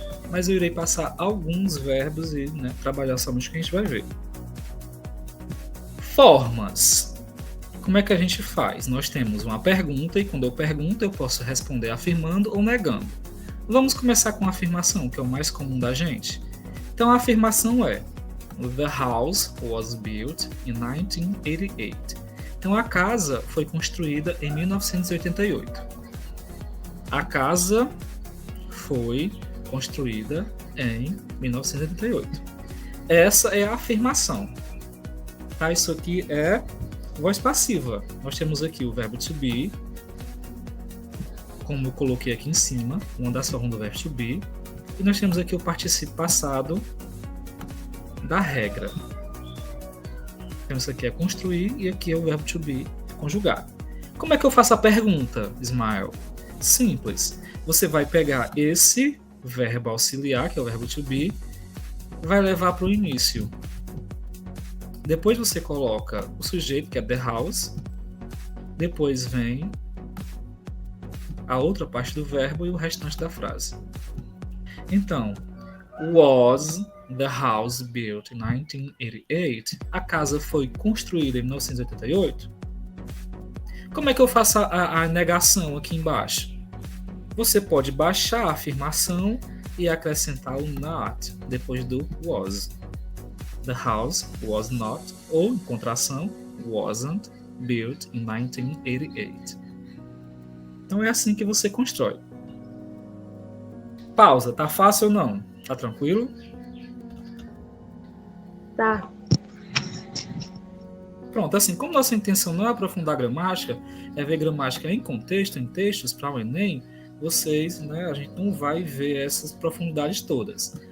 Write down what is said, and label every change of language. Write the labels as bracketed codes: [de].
[pt] Mas eu irei passar alguns verbos e trabalhar somente o que a gente vai ver. Formas. Como é que a gente faz? Nós temos uma pergunta e quando eu pergunto eu posso responder afirmando ou negando. Vamos começar com a afirmação, que é o mais comum da gente. Então a afirmação é: [en] The house was built in 1988. [pt] Então a casa foi construída em 1988. A casa foi construída em 1988. Essa é a afirmação. Tá? Isso aqui é voz passiva. Nós temos aqui o verbo to be, como eu coloquei aqui em cima, uma das formas do verbo to be, e nós temos aqui o particípio passado da regra. Então isso aqui é construir e aqui é o verbo to be conjugado. Como é que eu faço a pergunta, Ismael? Simples. Você vai pegar esse verbo auxiliar, que é o verbo to be, vai levar para o início. Depois você coloca o sujeito, que é the house. Depois vem a outra parte do verbo e o restante da frase. [en] Então, was the house built in 1988? [pt] A casa foi construída em 1988? Como é que eu faço a negação aqui embaixo? Você pode baixar a afirmação e acrescentar o not depois do was. [en] The house was not, [pt] ou em contração, [en] wasn't built in 1988. [pt] Então é assim que você constrói. Pausa, tá fácil ou não? Tá tranquilo? Tá. Pronto, assim, como nossa intenção não é aprofundar a gramática, é ver gramática em contexto, em textos para o Enem, vocês, a gente não vai ver essas profundidades todas.